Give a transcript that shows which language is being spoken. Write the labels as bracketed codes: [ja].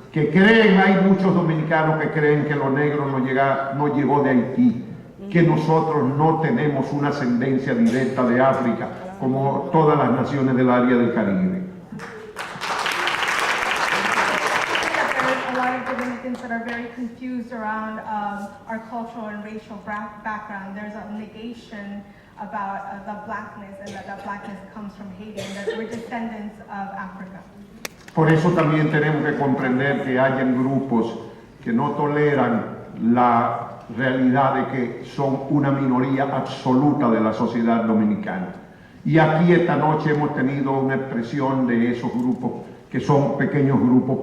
[es] Que creen, hay muchos dominicanos que creen que lo negro no llegó de Haití, que nosotros no tenemos una ascendencia directa de África, como todas las naciones del área del Caribe. [en] A lot of Dominicans that are very confused around our cultural and racial background. There's a negation about the blackness, and that blackness comes from Haiti, and that we're descendants of Africa. [es] Por eso también tenemos que comprender que hayan grupos que no toleran la realidad de que son una minoría absoluta de la sociedad dominicana. Y aquí esta noche hemos tenido una expresión de esos grupos que son pequeños grupos.